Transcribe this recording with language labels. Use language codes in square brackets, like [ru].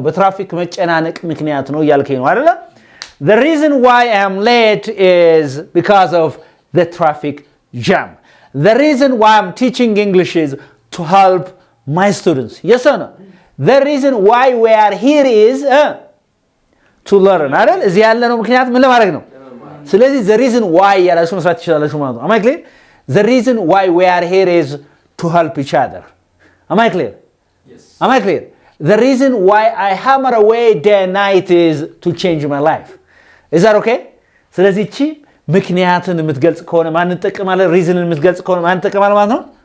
[am] በትራፊክ መጨናነቅ ምክንያት ነው እያልከኝ ነው አይደለ? [en] The reason why I am late is because of the traffic jam. The reason why I'm teaching English is to help my students. Yes or no? The reason why we are here is to learn. [am] አይደል? እዚህ ያለነው ምክንያት ምን ለማድረግ ነው? ስለዚህ [en] the reason why [am] ያላችሁ መስራት ይችላልችሁ ማለት ነው። [en] Am I clear? The reason why we are here is to help each other. Am I clear? Yes. Am I clear? The reason why I hammer away day and night is to change my life. Is that okay? [am] ስለዚህ እቺ ምክንያትን የምትገልጽ ከሆነ ማን እንጠቀማለን? reason የምትገልጽ ከሆነ ማን እንጠቀማለን ማለት ነው?